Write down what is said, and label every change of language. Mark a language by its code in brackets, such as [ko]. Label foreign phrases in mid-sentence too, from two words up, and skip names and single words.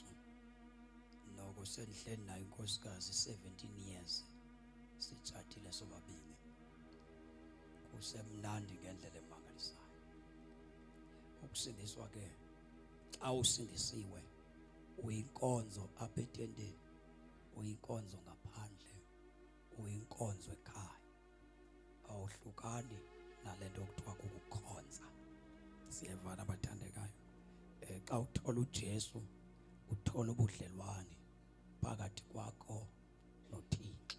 [xh] Noko sendihleli nayo inkosikazi [en] 17 years, [xh] sitshatile sobabini. Kusemnandi ngendlela emangalisayo. Ukusindiswa ke, xa usindisiwe uyinkonzo apha etendeni, uyinkonzo ngaphandle, uyinkonzo ekhaya. Awuhlukani nalento okuthiwa kukukhonza. Siyevana abathandekayo. Xa uthola uJesu uthola ubudlelwane phakathi kwakho noThixo.